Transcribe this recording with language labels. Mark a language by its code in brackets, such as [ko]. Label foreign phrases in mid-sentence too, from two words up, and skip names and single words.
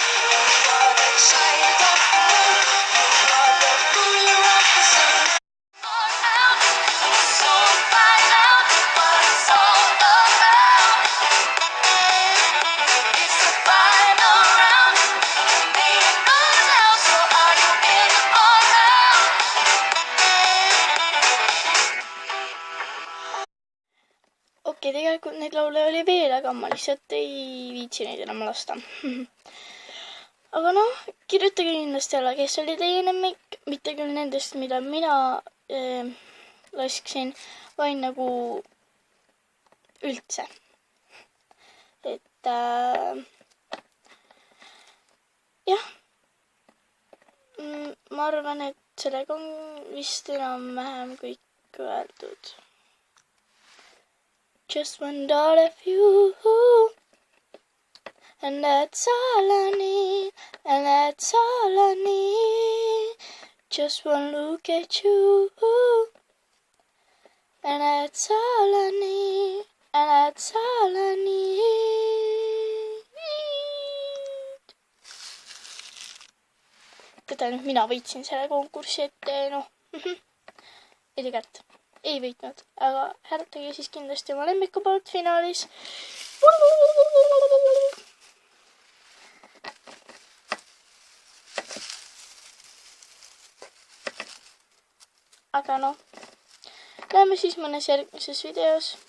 [en] You are the child of the moon, you are the ruler of the sun. So find out what it's all about. It's the final round. Ain't no doubt. So are you in or out? [et] Okei, tegelikult neid laule oli veel, aga ma lihtsalt ei viitsi neid enam lasta. Aga kirjutage kindlasti alla, kes oli teie lemmik, mitte küll nendest, mida mina lasksin, vaid nagu üldse. Jah, ma arvan, et sellega on vist enam-vähem kõik öeldud. [en] Just one thought of you, and that's all I need, and that's all I need. Just one look at you, and that's all I need, and that's all I need. [et] Teda nüüd mina võitsin selle konkursi, et ei tegelikult ei võitnud, aga hääletage siis kindlasti oma lemmiku poolt finaalis. Aga näeme siis mõnes järgmises videos.